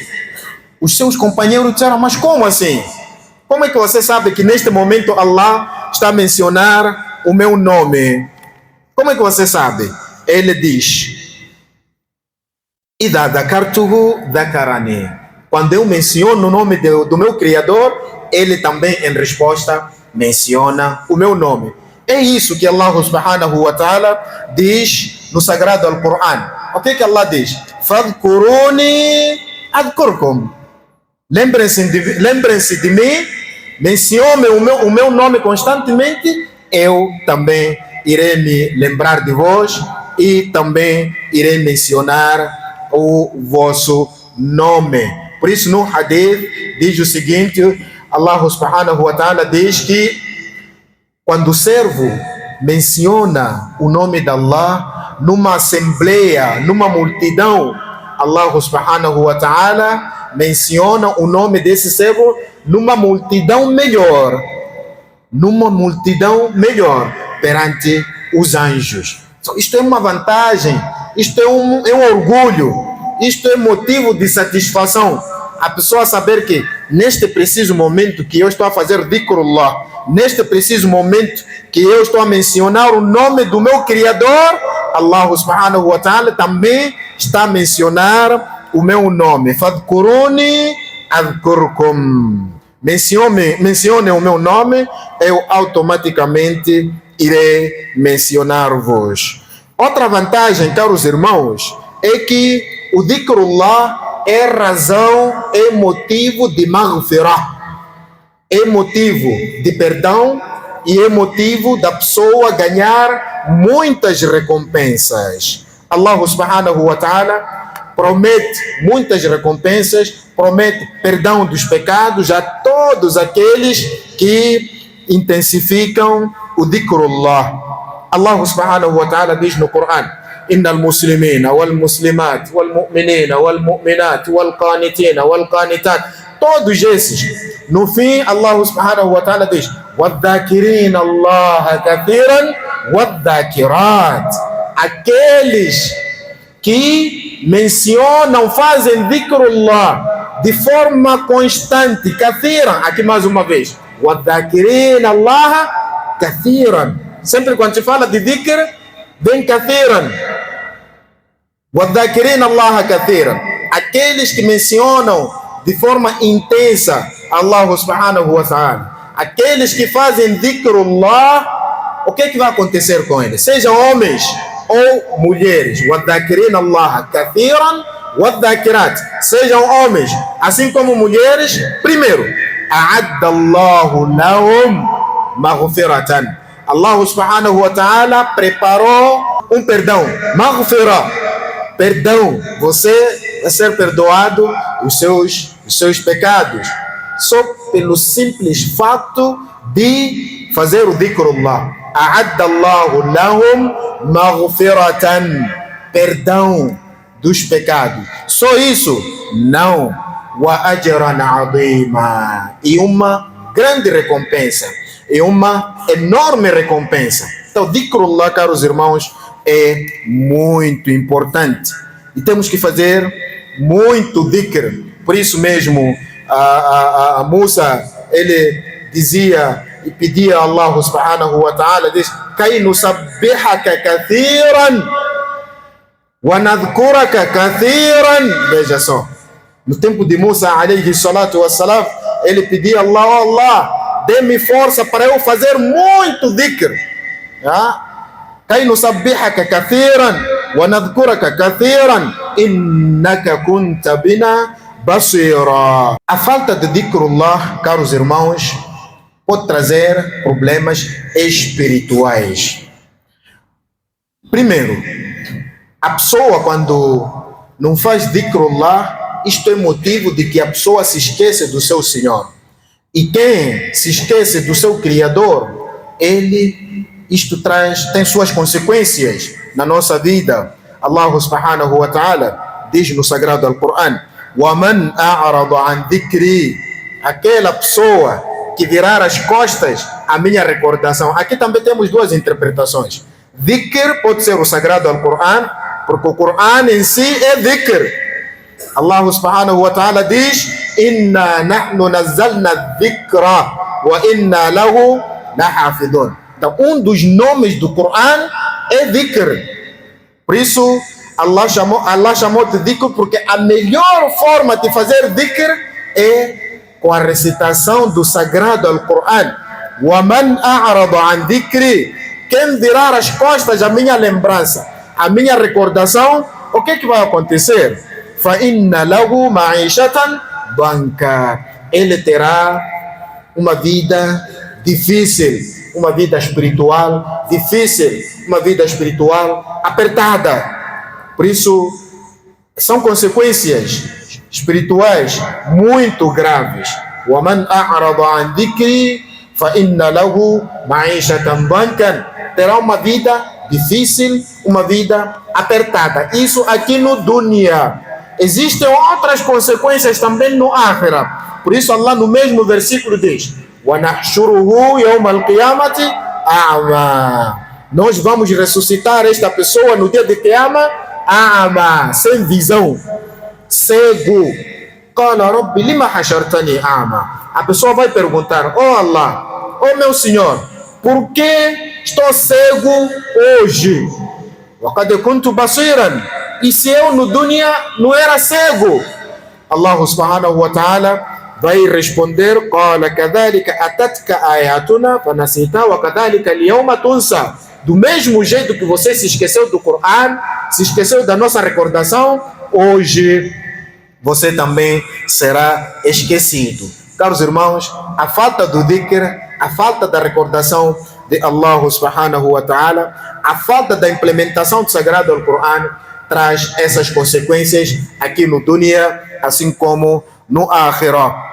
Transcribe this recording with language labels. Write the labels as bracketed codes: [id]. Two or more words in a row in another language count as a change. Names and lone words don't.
[pt] Os seus companheiros disseram: mas como assim? Como é que você sabe que neste momento Allah está a mencionar o meu nome? Como é que você sabe? Ele diz: [ar] إذا ذكرته ذكرني. [pt] Quando eu menciono o nome do meu Criador, ele também, em resposta, menciona o meu nome. É isso que Allah [ar] سبحانه وتعالى [pt] diz no Sagrado Al-Quran. O que Allah diz? [ar] فاذكروني أذكركم. [pt] Lembrem-se de mim, mencionem o meu nome constantemente, eu também irei me lembrar de vós e também irei mencionar o vosso nome. Por isso, no hadith diz o seguinte: Allah [ar] سبحانه وتعالى [pt] diz que quando o servo menciona o nome de Allah numa assembleia, numa multidão, Allah [ar] سبحانه وتعالى [pt] menciona o nome desse servo numa multidão melhor perante os anjos. Isto é uma vantagem, isto é um orgulho, isto é motivo de satisfação. A pessoa saber que neste preciso momento que eu estou a fazer dhikrullah, neste preciso momento que eu estou a mencionar o nome do meu Criador, Allah [ar] سبحانه وتعالى [pt] também está a mencionar o meu nome. [ar] فاذكروني أذكركم. [pt] Mencione o meu nome, eu automaticamente irei mencionar-vos. Outra vantagem, caros irmãos, é que o dhikrullah é razão, é motivo de maghfirah, é motivo de perdão e é motivo da pessoa ganhar muitas recompensas. Allah [ar] سبحانه وتعالى [pt] promete muitas recompensas, promete perdão dos pecados a todos aqueles que intensificam o dhikrullah. [ar] الله سبحانه وتعالى [pt] diz no Coran: [ar] إن المسلمين والمسلمات والمؤمنين والمؤمنات والقانتين والقانتات. [pt] Todos esses, no fim, [ar] الله سبحانه وتعالى diz: والذاكرين الله كثيرا والذاكرات. [pt] Aqueles que mencionam, fazem dhikrullah de forma constante, kathiran, aqui mais uma vez, [ar] والذاكرين الله كثيرا. [pt] Sempre quando se fala de dhikr, vem kathiran. [ar] والذاكرين الله كثيرا. [pt] Aqueles que mencionam de forma intensa Allah [ar] سبحانه وتعالى, [pt] aqueles que fazem dhikrullah, o que é que vai acontecer com eles? Sejam homens ou mulheres. [ar] والذاكرين الله كثيرا والذاكرات. [pt] Sejam homens assim como mulheres. Primeiro, [ar] أعد الله لهم مغفرة. [pt] Allah [ar] سبحانه وتعالى [pt] preparou um perdão, maghfirah, perdão. Você vai ser perdoado os seus pecados só pelo simples fato de fazer o dhikrullah. [ar] أعد الله لهم مغفرة, [pt] perdão dos pecados. Só isso? Não. [ar] وأجرا عظيما, [pt] e uma grande recompensa, e uma enorme recompensa. Então, dhikrullah, caros irmãos, é muito importante e temos que fazer muito dhikr. Por isso mesmo a Musa, ele dizia e pedia a Allah [ar] سبحانه وتعالى, [pt] diz: [ar] كي نسبحك كثيرا ونذكرك كثيرا. [pt] Veja só, no tempo de Musa [ar] عليه الصلاة والسلام, [pt] ele pedia a Allah: oh Allah, dê-me força para eu fazer muito dhikr. [ar] كي نسبحك كثيرا ونذكرك كثيرا إنك كنت بنا بصيرا. [pt] A falta de dhikrullah, caros irmãos, pode trazer problemas espirituais. Primeiro, a pessoa quando não faz dhikrullah, isto é motivo de que a pessoa se esquece do seu Senhor. E quem se esquece do seu Criador, isto tem suas consequências na nossa vida. Allah [ar] سبحانه وتعالى [pt] diz no Sagrado Al-Quran: [ar] وَمَنْ أَعْرَضَ عَنْ ذِكْرِي, [pt] aquela pessoa que virar as costas à minha recordação. Aqui também temos duas interpretações. Dhikr pode ser o Sagrado Al-Quran, porque o Quran em si é dhikr. [ar] الله سبحانه وتعالى diz: إنا نحن نزلنا الذكر وإنا له لحافظون. [pt] Então, um dos nomes do Quran é dhikr. Por isso, Allah chamou de dhikr, porque a melhor forma de fazer dhikr é com a recitação do Sagrado Al-Quran. [ar] ومن أعرض عن ذكري, [pt] quem virar as costas à minha lembrança, à minha recordação, o que vai acontecer? [ar] فإن له معيشة ضنكا, [pt] ele terá uma vida difícil, uma vida espiritual difícil, uma vida espiritual apertada. Por isso, são consequências espirituais muito graves. [ar] وَمَنْ أَعْرَضَ عَنْ ذِكْرِي فَإِنَّ لَهُ مَعِيشَةً ضَنْكًا, [pt] terá uma vida difícil, uma vida apertada. Isso aqui no dunya. Existem outras consequências também no Akhirah. Por isso Allah no mesmo versículo diz: [ar] وَنَحْشُرُهُ يَوْمَ الْقِيَامَةِ أَعْمَى, [pt] nós vamos ressuscitar esta pessoa no dia de Qiyamah a'ma, sem visão, cego. [ar] قَالَ رَبِّ لِمَ حَشَرْتَنِي أَعْمَى, [pt] a pessoa vai perguntar: oh Allah, oh meu Senhor, por que estou cego hoje? [ar] وَقَدْ كُنْتُ بَصِيرًا, [pt] e se eu no dunya não era cego? Allah [ar] سبحانه وتعالى [pt] vai responder: [ar] قَالَ كَذَلِكَ أَتَتْكَ آيَاتُنَا فَنَسِيتَهَا وَكَذَلِكَ الْيَوْمَ تُنْسَى, [pt] do mesmo jeito que você se esqueceu do Quran, se esqueceu da nossa recordação, hoje você também será esquecido. Caros irmãos, a falta do dhikr, a falta da recordação de Allah [ar] سبحانه وتعالى, [pt] a falta da implementação do Sagrado Al-Quran traz essas consequências aqui no dunya, assim como no Akhirah.